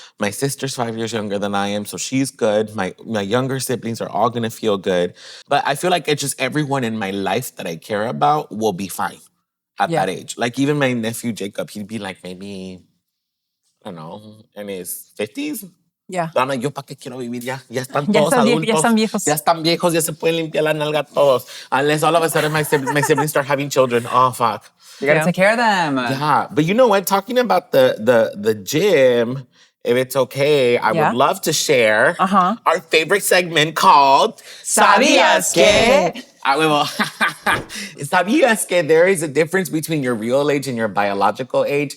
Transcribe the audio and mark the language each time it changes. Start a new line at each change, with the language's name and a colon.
English: My sister's 5 years younger than I am, so she's good. My younger siblings are all gonna feel good. But I feel like it's just everyone in my life that I care about will be fine at that age. Like even my nephew Jacob, he'd be like maybe, I don't know, in his 50s. Yeah.
Spanish: Pero
English: I'm like,
Spanish: yo, ¿para qué quiero vivir ya? Ya están Ya todos están adultos. ya están viejos. Ya están viejos, ya se pueden limpiar la nalga todos.
English: Unless all of a sudden my siblings start having children. Oh, fuck. You gotta take care of them. Yeah. But you know what? Talking about the gym, if it's okay, I would love to share our favorite segment called
Spanish: ¿Sabías que?
English: I will.
Spanish: ¿Sabías que
English: there is a difference between your real age and your biological age?